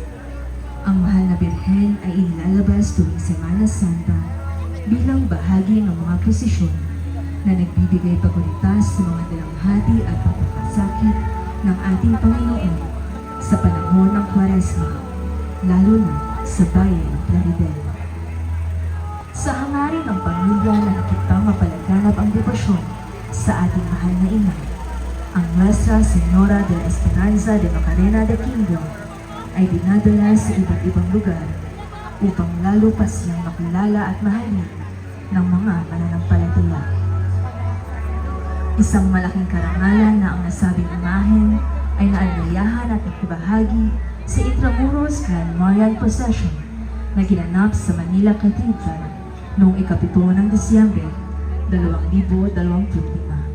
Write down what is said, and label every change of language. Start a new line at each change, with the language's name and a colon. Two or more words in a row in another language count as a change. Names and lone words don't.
Filipino: Ang mahal na Birhen ay inilalabas tuwing Semana Santa bilang bahagi ng mga prosesyon na nagbibigay pagkunita sa mga dalamhati at pagpapasakit ng ating Panginoon sa panahon ng Kwaresma, lalo na sa bayan ng Plaridel. Sa hangarin ng pamilya na nakitang mapalaganap ang debosyon sa ating mahal na ina, ang Nuestra Señora de la Esperanza de Macarena de Quindío ay dinadala sa iba't ibang lugar upang lalo pa siyang makilala at mahalin ng mga mananampalataya. Isang malaking karangalan na ang nasabing imahen ay naanyayahan at nakibahagi sa Intramuros Grand Marian Procession na ginanap sa Manila Cathedral noong ika-7 ng Disyembre 2025.